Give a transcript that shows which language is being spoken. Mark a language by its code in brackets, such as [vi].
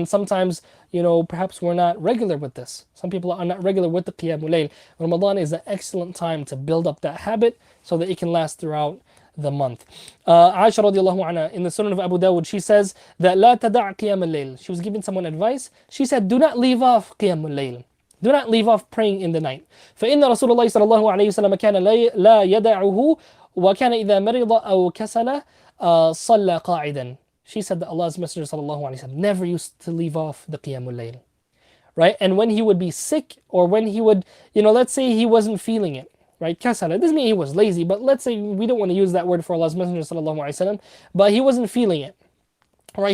[en] And sometimes, perhaps we're not regular with this. Some people are not regular with the qiyamul layl. Ramadan is an excellent time to build up that habit so that it can last throughout the month. Aisha radiallahu anha, in the Sunan of Abu Dawud, she says that [ar] لا تدع قيام الليل. [en] She was giving someone advice. She said, do not leave off qiyamul layl. Do not leave off praying in the night. [ar] فإن رسول الله صلى الله عليه وسلم كان لا يدعه وكان إذا مرض أو كسل صلى قاعدا. [en] She said that Allah's Messenger sallallahu alaihi wasallam never used to leave off the Qiyamul Layl, right? And when he would be sick, or when he would, let's say he wasn't feeling it, right? Kasala. It doesn't mean he was lazy, but let's say we don't want to use that word for Allah's Messenger sallallahu alaihi wasallam, but he wasn't feeling it, right?